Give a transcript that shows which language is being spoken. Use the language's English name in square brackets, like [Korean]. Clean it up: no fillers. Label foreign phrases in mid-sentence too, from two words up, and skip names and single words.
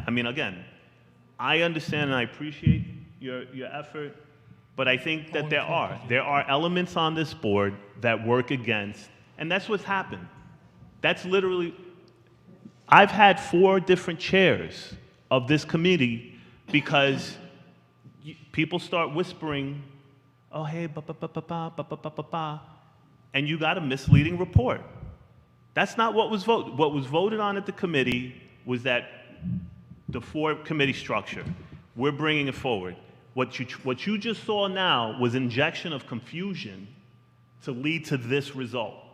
[English] I mean, again, I understand and I appreciate your effort, but I think that there are elements on this board that work against, and that's what's happened. That's literally, I've had 4 different chairs of this committee because people start whispering, oh, hey, ba-ba-ba-ba-ba, and you got a misleading report. That's not what was voted. What was voted on at the committee was that the 4-committee structure. We're bringing it forward. What you just saw now was injection of confusion to lead to this result.